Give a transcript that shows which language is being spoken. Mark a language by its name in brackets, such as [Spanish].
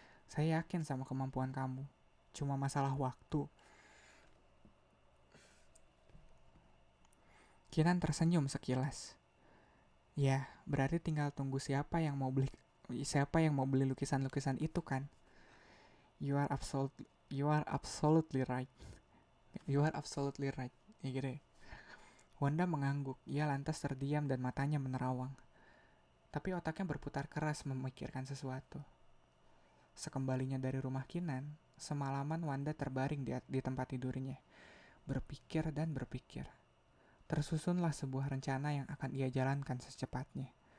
[Indonesian] Saya yakin sama kemampuan kamu. Cuma masalah waktu. Kinan tersenyum sekilas. Ya, berarti tinggal tunggu siapa yang mau beli lukisan-lukisan itu kan? [English] You are absolutely right. You are absolutely right. [Indonesian] Ya gitu. Wanda mengangguk. Ia lantas terdiam dan matanya menerawang. Tapi otaknya berputar keras memikirkan sesuatu. Sekembalinya dari rumah Kinan, semalaman Wanda terbaring di tempat tidurnya. Berpikir dan berpikir. Tersusunlah sebuah rencana yang akan ia jalankan secepatnya.